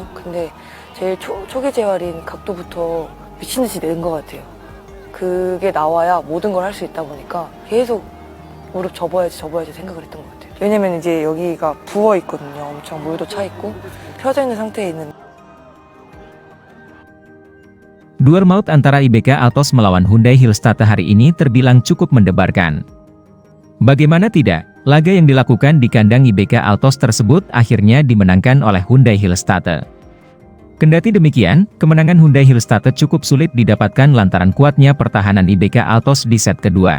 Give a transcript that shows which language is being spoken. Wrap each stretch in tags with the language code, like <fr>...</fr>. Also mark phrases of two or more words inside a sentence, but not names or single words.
<ko>근데 제일 초기 재활인 각도부터 미친 듯이 는 것 같아요. 그게 나와야 모든 걸 할 수 있다 보니까 계속 무릎 접어야지 생각을 했던 것 같아요. 왜냐면 이제 여기가 부어 있거든요. 엄청 물도 차 있고 펴져 있는 상태에 있는.</ko> <id>Duel maut antara IBK Altos melawan Hyundai Hillstatte hari ini terbilang cukup mendebarkan. Bagaimana tidak, laga yang dilakukan di kandang IBK Altos tersebut akhirnya dimenangkan oleh Hyundai Hillstatte. Kendati demikian, kemenangan Hyundai Hillstatte cukup sulit didapatkan lantaran kuatnya pertahanan IBK Altos di set kedua.</id>